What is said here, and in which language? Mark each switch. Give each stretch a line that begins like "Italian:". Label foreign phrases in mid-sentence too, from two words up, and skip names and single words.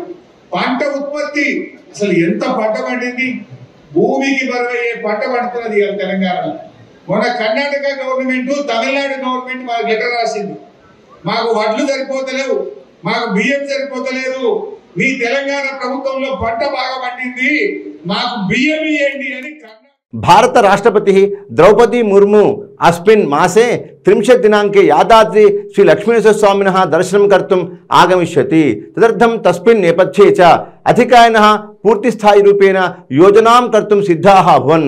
Telugu: పంట ఉత్పత్తి అసలు ఎంత పంట పండింది, భూమికి బరువయ్యే పంట పండుతున్నది తెలంగాణలో. మొన్న కర్ణాటక గవర్నమెంట్, తమిళనాడు గవర్నమెంట్ మాకు లెటర్ రాసింది, మాకు వడ్లు సరిపోతలేవు, మాకు బియ్యం సరిపోతలేదు, మీ తెలంగాణ ప్రభుత్వంలో పంట బాగా పండింది, మాకు బియ్యం ఇవ్వండి అని.
Sanskrit: भारत राष्ट्रपति द्रौपदी मुर्मू अस्मिन् मासे 30 दिनांके यादाद्रि श्री लक्ष्मीनरसिंहस्वामिनः दर्शनं कर्तुम् आगमिष्यति। तदर्थं तस्मिन् नेपथ्ये च अधिकारिणः पूर्तिस्थायिरूपेण योजनां कर्तुं सिद्धाः अभवन्।